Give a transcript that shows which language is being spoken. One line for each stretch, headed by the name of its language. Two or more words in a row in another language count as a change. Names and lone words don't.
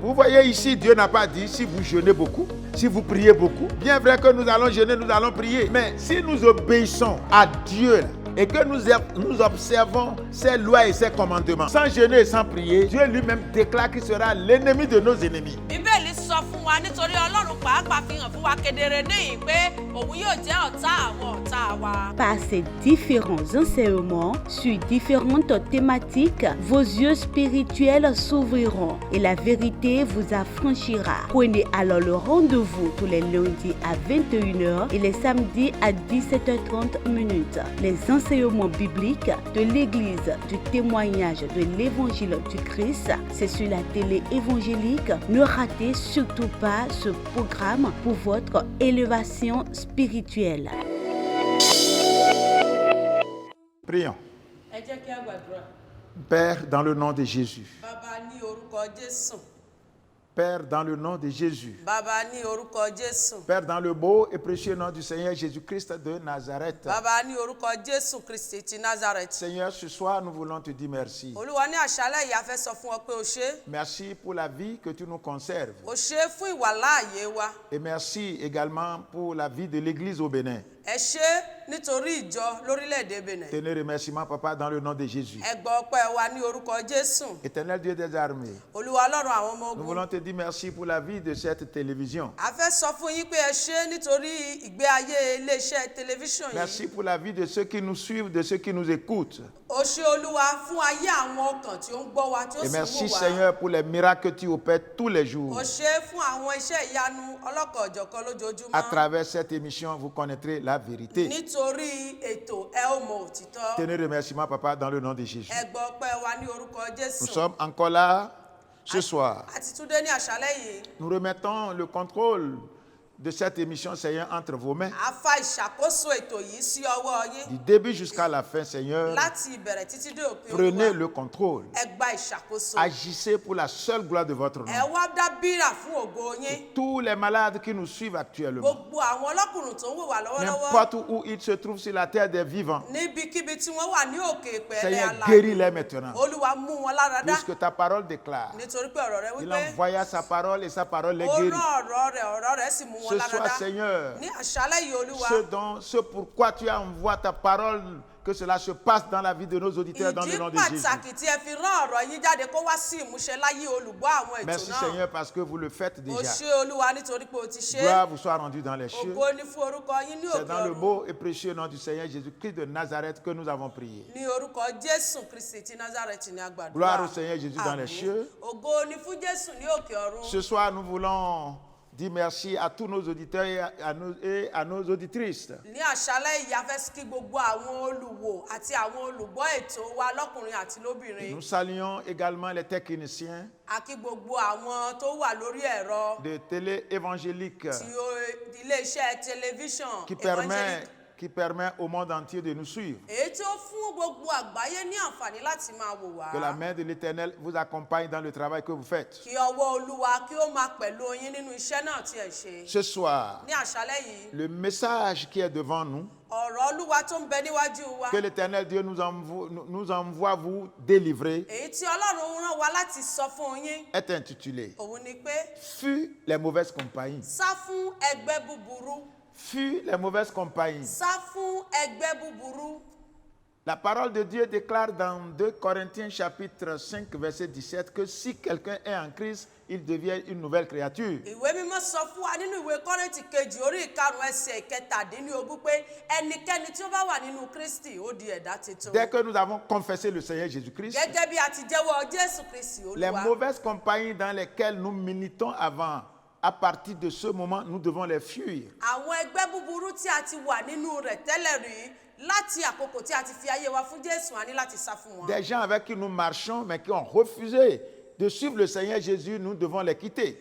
French: Vous voyez ici, Dieu n'a pas dit si vous jeûnez beaucoup, si vous priez beaucoup. Bien vrai que nous allons jeûner, nous allons prier. Mais si nous obéissons à Dieu et que nous observons ses lois et ses commandements, sans jeûner et sans prier, Dieu lui-même déclare qu'il sera l'ennemi de nos ennemis.
Yoruba: Bíbélì sọ fún wa nítorí Ọlọ́run pàápàá fi hàn fún wa kedere níyìn pé òun yóò jẹ́ ọ̀tá àwọn ọ̀tá wa.
French: Par ces différents enseignements sur différentes thématiques, vos yeux spirituels s'ouvriront et la vérité vous affranchira. Prenez alors le rendez-vous tous les lundis à 21h et les samedis à 17h30. Les enseignements bibliques de l'Église du témoignage de l'Évangile du Christ, c'est sur la télé évangélique. Ne ratez surtout pas ce programme pour votre élévation spirituelle. Prions.
Yoruba: Ẹ jẹ́ kí a gbàdúrà.
French: Père, dans le nom de Jésus.
Yoruba: Bàbá ní orúkọ Jésù.
French: Père, dans le nom de Jésus.
Yoruba: Bàbá ní orúkọ Jésù.
French: Père, dans le beau et précieux nom du Seigneur Jésus-Christ de Nazareth.
Yoruba: Bàbá ní orúkọ Jésù Kristi ti Nazareth.
French: Seigneur, ce soir, nous voulons te dire merci.
Yoruba: Olúwa ní àṣálẹ́ yìí a fẹ́ sọ fún ọ pé o ṣé.
French: Merci pour la vie que tu nous conserves.
Yoruba: O ṣé fún ìwàláàyè wa.
French: Et merci également pour la vie de l'Église au Bénin.
Yoruba: Ẹ ṣé nítorí ìjọ lórílẹ̀‐èdè Benin.
French: Tenez remerciement, Papa, dans le nom de Jésus.
Yoruba: Ẹ gbọ́ ọpẹ́ wa ní orúkọ Jésù.
French: Éternel Dieu des armées,
Yoruba: Olúwa Ọlọ́run àwọn ọmọ
French: nous
Yoruba: ogun.
French: voulons te dire merci pour la vie de cette télévision.
Yoruba: A fẹ́ sọ fún yín pé ẹ ṣé nítorí ìgbé ayé iléeṣẹ́ tẹlifíṣàn
French: Merci
Yoruba: yìí.
French: pour la vie de ceux qui nous suivent, de ceux qui nous écoutent.
Yoruba: O ṣé Olúwa fún ayé àwọn ọkàn tí ó ń gbọ́ wa tí ó
French: Et
Yoruba: sì ń
French: merci,
Yoruba: wò wá.
French: Seigneur, pour les miracles que tu opères tous les jours.
Yoruba: O ṣé fún àwọn iṣẹ́ ìyanu ọlọ́kan-ò-jọ̀kan lójoojúmọ́.
French: À travers cette émission, vous connaîtrez la vérité.
Yoruba: Nítorí ètò ẹ ó mọ òtítọ́.
French: Tenez remerciement, Papa, dans le nom de Jésus.
Yoruba: Ẹ gbọ́ ọpẹ́ wa ní orúkọ Jésù.
French: Nous sommes encore là ce soir.
Yoruba: Àti túndé ní àṣálẹ́ yìí.
French: Nous remettons le contrôle de cette émission, Seigneur, entre vos mains.
Yoruba: A fa ìṣàkóso ètò yìí sí ọwọ́ yín.
French: Du début jusqu'à la fin, Seigneur,
Yoruba: Láti ìbẹ̀rẹ̀ títí dé òpin
French: prenez
Yoruba: Olúwa.
French: le contrôle.
Yoruba: Ẹ gba ìṣàkóso.
French: Agissez pour la seule gloire de votre
Yoruba: Ẹ
French: nom.
Yoruba: wá dá bírà fún ògo yín.
French: Tous les malades qui nous suivent actuellement,
Yoruba: Gbogbo àwọn ọlọ́kùnrin tó ń wò wá lọ́wọ́lọ́wọ́.
French: n'importe où ils se trouvent sur la terre des vivants,
Yoruba: Níbikíbi tí wọ́n wà ní òkè ìpẹ́ẹ́lẹ́
French: Seigneur,
Yoruba: alààyè.
French: guéris-les maintenant.
Yoruba: Olúwa mú wọn lára dá.
French: Puisque ta parole déclare,
Yoruba: Nítorí pé ọ̀rọ̀ rẹ
French: il
Yoruba: wípé
French: envoya sa parole et sa parole les
Yoruba: ó
French: guérit.
Yoruba: rán ọ̀rọ̀ rẹ̀ sì mú wọn
French: Ce
Yoruba: lára
French: soir,
Yoruba: dá.
French: Seigneur,
Yoruba: Ní àṣálẹ́ yìí Olúwa.
French: ce pourquoi tu envoies ta parole, que cela se passe dans la vie de nos auditeurs dans le nom
Yoruba: Ìdí
French: de Jésus.
Yoruba: pàtàkì tí ẹ fi rán ọ̀rọ̀ yín jáde kó wá sí ìmúṣẹ láyé olùgbọ́ àwọn ètò
French: Merci
Yoruba: náà.
French: Seigneur parce que vous le faites
Yoruba: O
French: déjà.
Yoruba: ṣé Olúwa nítorí pé o ti ṣe.
French: Gloire vous soit rendue dans les cieux.
Yoruba: Ògo ni fún orúkọ yín ní
French: C'est
Yoruba: òkè
French: dans le
Yoruba: ọ̀run.
French: beau et précieux nom du Seigneur Jésus-Christ de Nazareth que nous avons prié.
Yoruba: Ní orúkọ Jésù Kristi ti Nazareth ni a gbàdúrà.
French: Gloire au Seigneur Jésus dans les
Yoruba: Àmín.
French: cieux.
Yoruba: Ògo ni fún Jésù ní òkè ọ̀run.
French: Ce soir, nous voulons dire merci à tous nos auditeurs et à nos auditrices.
Yoruba: Ní àṣálẹ́ yìí a fẹ́ kí gbogbo àwọn olùwò àti àwọn olùgbọ́ ètò wa lọ́kùnrin àti lóbìnrin.
French: Nous saluons également les techniciens
Yoruba: A kí gbogbo àwọn tó wà lórí ẹ̀rọ
French: de télé évangélique
Yoruba: iléeṣẹ́ tẹlifíṣàn
French: qui permet au monde entier de nous suivre.
Yoruba: èyí tí ó fún gbogbo àgbáyé ní àǹfààní láti máa wò wá.
French: Que la main de l'Éternel vous accompagne dans le travail que vous faites.
Yoruba: Kí ọwọ́ Olúwa kí ó máa pẹ̀lú yín nínú iṣẹ́ náà tí ẹ ṣe.
French: Ce soir,
Yoruba: Ní àṣálẹ́ yìí,
French: le message qui est devant nous,
Yoruba: ọ̀rọ̀ Olúwa tó ń bẹ níwájú wa.
French: que l'Éternel Dieu nous envoie vous délivrer,
Yoruba: Èyí tí Ọlọ́run rán wa láti sọ fún yín.
French: est intitulé
Yoruba: Òun ni pé
French: Fuis les mauvaises compagnies.
Yoruba: sá fún ẹgbẹ́ búburú.
French: Fuis les mauvaises compagnies.
Yoruba: Sá fún ẹgbẹ́ búburú.
French: La parole de Dieu déclare dans 2 Corinthiens chapitre 5 verset 17 que si quelqu'un est en Christ, il devient une nouvelle créature.
Yoruba: Ìwé mímọ́ sọ fún wa nínú ìwé Kọ́ríńtì kejì orí ìkarùn-ún ẹsẹ̀ ìkẹtàdínlógún pé ẹnikẹ́ni tí ó bá wà nínú Kristi ó di ẹ̀dá tuntun.
French: Dès que nous avons confessé le Seigneur Jésus-Christ,
Yoruba: Gẹ́gẹ́ bí a ti jẹ́wọ́ Jésù Kristi
French: les
Yoruba: Olúwa.
French: mauvaises compagnies dans lesquelles nous militons avant, à partir de ce moment, nous devons les fuir.
Yoruba: Àwọn ẹgbẹ́ búburú tí a ti wà nínú rẹ̀ tẹ́lẹ̀ rí láti àkókò tí a ti fi ayé wa fún Jésù a ní láti sá fún wọn.
French: Des gens avec qui nous marchons, mais qui ont refusé de suivre le Seigneur Jésus, nous devons les quitter.